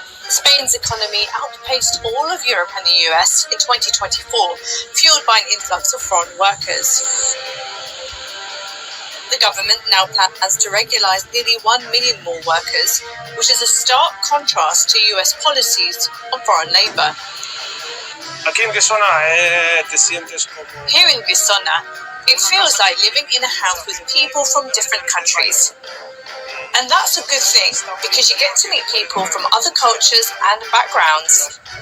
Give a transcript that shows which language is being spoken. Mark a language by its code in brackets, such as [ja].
[en] Spain's economy outpaced all of Europe and the US in 2024, fueled by an influx of foreign workers. The government now plans to regularize nearly 1 million more workers, which is a stark contrast to US policies on foreign labor. [es] Aquí en Guisona te sientes como... [en] Here in Guisona, it feels like living in a house with people from different countries. And that's a good thing, because you get to meet people from other cultures and backgrounds.